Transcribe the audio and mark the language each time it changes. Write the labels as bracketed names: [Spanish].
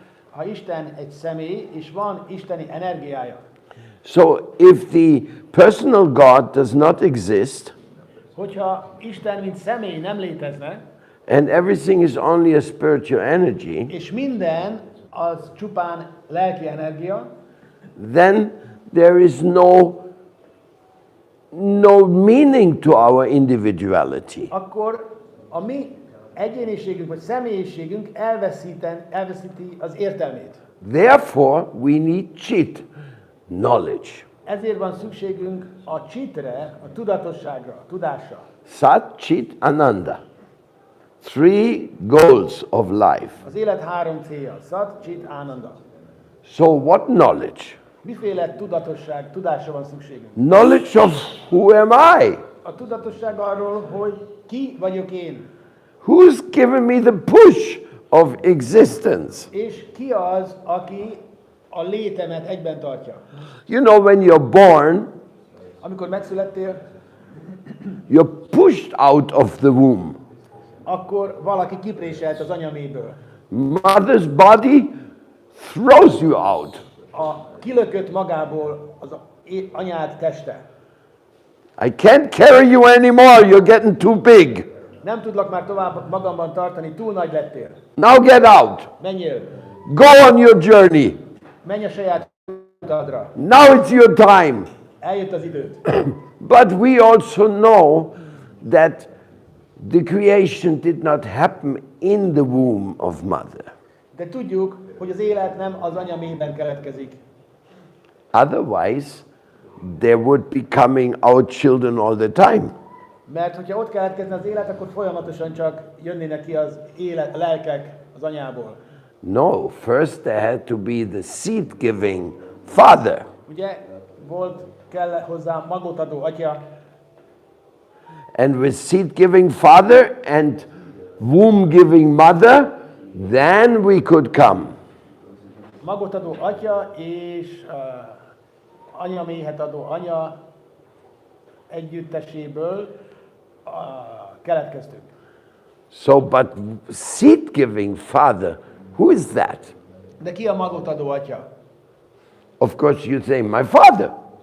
[Hungarian] ha Isten egy személy, és van isteni energiája. [English] so if the personal God does not exist [Hungarian] Hogyha Isten mint személy nem létezne, [English] and everything is only a spiritual energy, [Hungarian] és minden az csupán lelki energia, [English] then there is no meaning to our individuality. [Hungarian] akkor a mi egyéniségünk vagy személyiségünk elveszíti az értelmét. [English] Therefore, we need chit, knowledge. [Hungarian] Ezért van szükségünk a csitre, a tudatosságra, a tudásra. [English] Sat, Chit, Ananda. 3 goals of life. [Hungarian] Az élet 3 célja, Sat, Chit, Ananda. [English] So what knowledge? [Hungarian] Miféle tudatosság, tudásra van szükségünk? [English] Knowledge of who am I? [Hungarian] A tudatosság arról, hogy ki vagyok én, [English] Who's given me the push of existence? [Hungarian] és ki az, aki a létemet egyben tartja. [English] You know, when you're born, [Hungarian] Amikor megszülettél, [English] you're pushed out of the womb. [Hungarian] akkor valaki kipréselt az anyaméből. [English] Mother's body throws you out. [Hungarian] A kilökött magából az anyád teste. [English] I can't carry you anymore. You're getting too big. [Hungarian] Nem tudlak már tovább magamban tartani, túl nagy lettél. [English] Now get out. [Hungarian] Menjél, [English] Go on your journey. [Hungarian] menj a saját utadra. [English] Now it's your time. [Hungarian] Eljött az időt. [English] But we also know that the creation did not happen in the womb of mother. [Hungarian] De tudjuk, hogy az élet nem az anya méhben keletkezik. [English] Otherwise, there would be coming out children all the time. [Hungarian] Mert hogyha ott keletkezne az élet, akkor folyamatosan csak jönnének ki az élet, a lelkek az anyából. [English] No, first there had to be the seed-giving father. [Hungarian] Ugye kell hozzá magot adó atya, [English] And with seed-giving father and womb-giving mother, then we could come. [Hungarian] magot adó atya és anyaméhet adó anya együtteséből keletkeztünk. [English] So, but seed-giving father, who is that? [Hungarian] De ki a magot adó atya? [English] Of course, you say, my father.